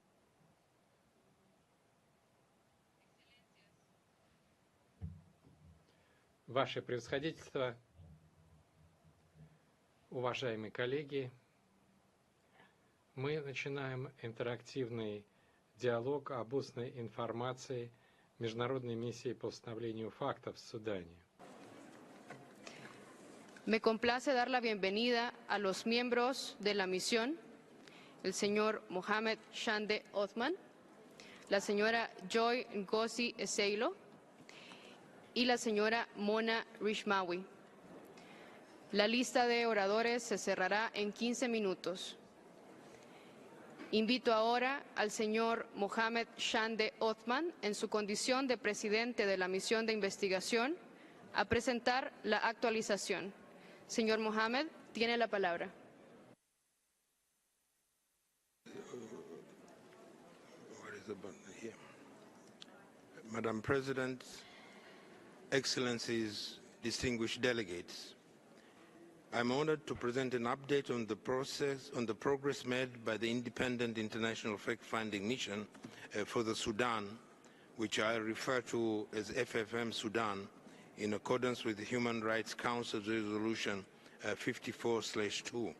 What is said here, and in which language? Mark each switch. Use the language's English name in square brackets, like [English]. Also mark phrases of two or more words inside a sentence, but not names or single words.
[Russian] Ваше превосходительство, уважаемые коллеги, мы начинаем интерактивный диалог об устной информации Международной миссии по установлению фактов в Судане. [Spanish] Me complace dar la bienvenida a los miembros de la misión, el señor Mohamed Shande Othman, la señora Joy Ngozi Eseilo y la señora Mona Rishmawi. La lista de oradores se cerrará en 15 minutos. Invito ahora al señor Mohamed Shande Othman, en su condición de presidente de la misión de investigación, a presentar la actualización. Señor Mohamed, tiene la palabra. [English] Madam President, Excellencies, distinguished delegates, I'm honored to present an update on the progress made by the Independent International Fact-Finding Mission for the Sudan, which I refer to as FFM Sudan, in accordance with the Human Rights Council's Resolution 54/2.